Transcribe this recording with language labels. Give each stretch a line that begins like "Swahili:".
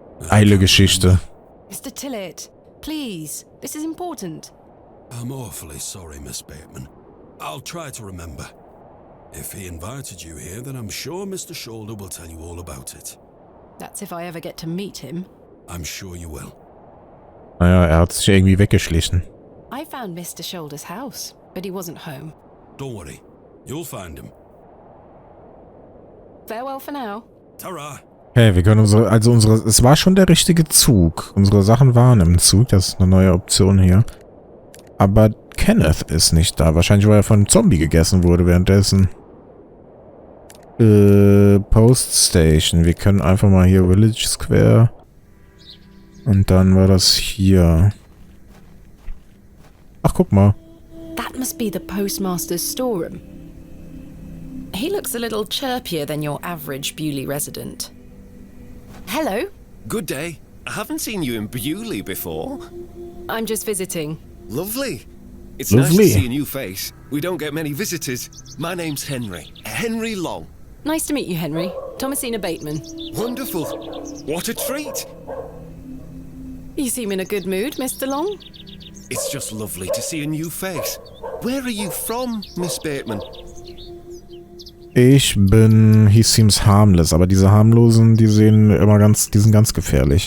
German: Eile Geschichte.
English: Mr. Tillett, please. This is important. I'm awfully sorry, Miss Bateman. I'll try to remember. If he invited you here, then I'm sure Mr. Shoulder will tell you all about it. That's if I ever get to meet him. I'm sure you will.
German: Naja, er hat sich irgendwie weggeschlichen.
English: I found Mr. Shoulder's house, but he wasn't home. Don't worry. You'll find him. Farewell for now. Ta-ra.
German: Hey, wir können es war schon der richtige Zug. Unsere Sachen waren im Zug, das ist eine neue Option hier. Aber Kenneth ist nicht da. Wahrscheinlich, weil er von einem Zombie gegessen wurde währenddessen. Post Station. Wir können einfach mal hier Village Square. Und dann war das hier. Ach, guck mal.
English: That must be the postmaster's storeroom. He looks a little chirpier than your average Bewley resident. Hello. Good day. I haven't seen you in Bewley before. I'm just visiting. Lovely. It's Lovely. nice to see a new face. We don't get many visitors. My name's Henry. Henry Long. Nice to meet you, Henry. Thomasina Bateman. Wonderful. What a treat. You seem in a good mood, Mr. Long. It's just lovely to see a new face. Where are you from, Miss Bateman? He seems harmless,
German: aber diese harmlosen, die sind ganz gefährlich.